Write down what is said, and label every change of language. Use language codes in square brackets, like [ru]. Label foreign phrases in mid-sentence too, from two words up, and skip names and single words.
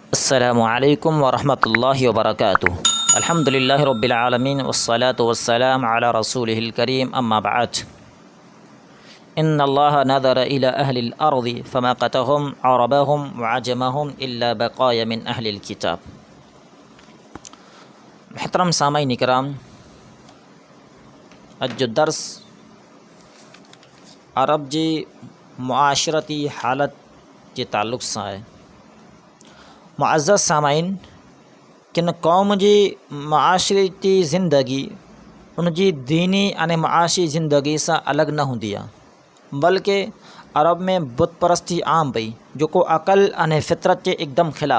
[ar] السلام عليكم ورحمة الله وبركاته. الحمد لله رب العالمين والصلاة والسلام على رسوله الكريم أما بعد. إن الله نظر إلى أهل الأرض فمقتهم عربهم وعجمهم إلا بقايا من أهل الكتاب. [sd] मुहतरम सामईन इकराम, अॼु जो दर्स अरब जी मुआशरती हालत जे ताल्लुक़ सां आहे। मुअज़्ज़ज़ सामाइन, किन क़ौम जी मुआशरती ज़िंदगी उन जी दीनी अने मुआशी ज़िंदगी सां अलॻि न हूंदी आहे, बल्कि अरब में बुत परस्ती आम पई, जेको अक़ल अने फितरत जे एकदम ख़िलाफ़।